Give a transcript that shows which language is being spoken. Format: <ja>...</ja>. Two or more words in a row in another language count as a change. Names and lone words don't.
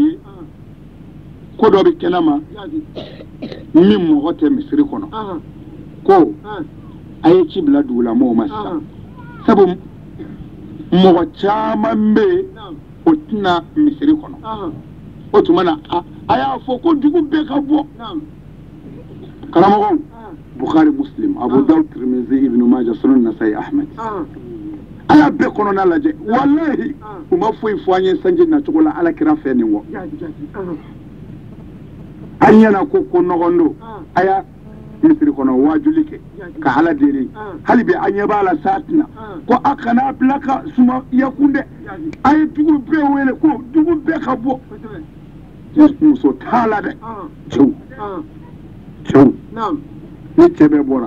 <bm>ye ko dɔ bɛ kɛnɛ ma min mɔgɔ tɛ misiri kɔnɔ ko a ye ci bila dugulamɔgɔw ma sisan sabu mɔgɔ caman bɛ yen o tɛna misiri kɔnɔ o tuma na a y'a fɔ ko dugu bɛɛ ka bɔ karamɔgɔw Bukhari Muslim Abu Dawud Tirmidhi Ibn Majah Sunan Nasa'i Ahmed a y'a bɛɛ kɔnɔna lajɛ walahi u ma foyi fɔ an ye sanji nacogo la ala kira fɛ nin kɔ an ɲɛna ko nɔgɔn don a y'a misiri kɔnɔ wajuli kɛ ka ala deli hali bi an ɲɛ b'a la sa tina ko a kana bila ka suma yakun dɛ a ye dugu bɛɛ wele ko dugu bɛɛ ka bɔ muso t'a la dɛ cɛw ni cɛ bɛɛ bɔra</bm>